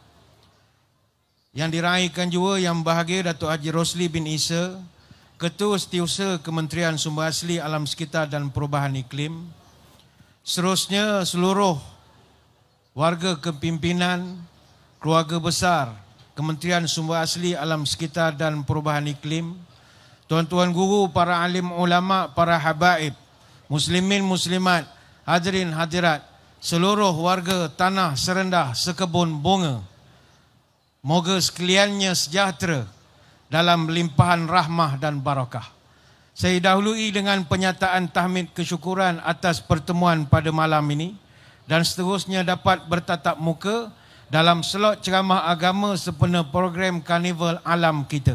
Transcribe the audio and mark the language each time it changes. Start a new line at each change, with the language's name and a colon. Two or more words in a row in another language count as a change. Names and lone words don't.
Malay: yang diraihkan juga yang bahagia Datuk Haji Rosli bin Isa, Ketua Setiausaha Kementerian Sumber Asli Alam Sekitar dan Perubahan Iklim, seterusnya seluruh warga kepimpinan, keluarga besar Kementerian Sumber Asli Alam Sekitar dan Perubahan Iklim, tuan-tuan guru, para alim ulama, para habaib, muslimin muslimat, hadirin hadirat, seluruh warga tanah serendah sekebun bunga, moga sekaliannya sejahtera dalam limpahan rahmah dan barakah. Saya dahului dengan penyataan tahmid kesyukuran atas pertemuan pada malam ini, dan seterusnya dapat bertatap muka dalam slot ceramah agama sempena program Karnival Alam kita.